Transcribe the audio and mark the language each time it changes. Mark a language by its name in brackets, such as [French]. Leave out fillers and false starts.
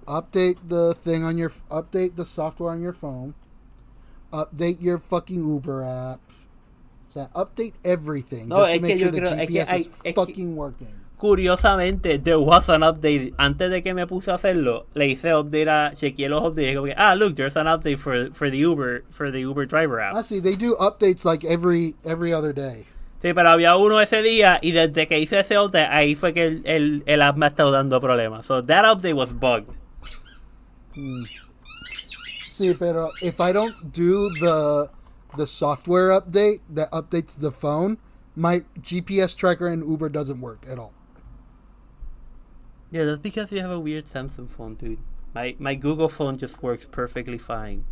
[English] Update the software on your phone. Update your fucking Uber app. [Spanish] O sea, [English] update everything. No, just to make sure the GPS is fucking working. [Spanish] Curiosamente, [English] there was an update. [Spanish] Antes de que me puse a hacerlo, le hice update chequeé los updates. Como que, [English] look, there's an update for the Uber driver app. I see, they do updates like every other day. [Spanish] Sí, pero había uno ese día y desde que hice ese update, ahí fue que el app me ha estado dando problemas. [English] So that update was bugged. [Spanish] Sí, pero [English] if I don't do the software update that updates the phone, my GPS tracker in Uber doesn't work at all. Yeah, that's because you have a weird Samsung phone, dude. My Google phone just works perfectly fine.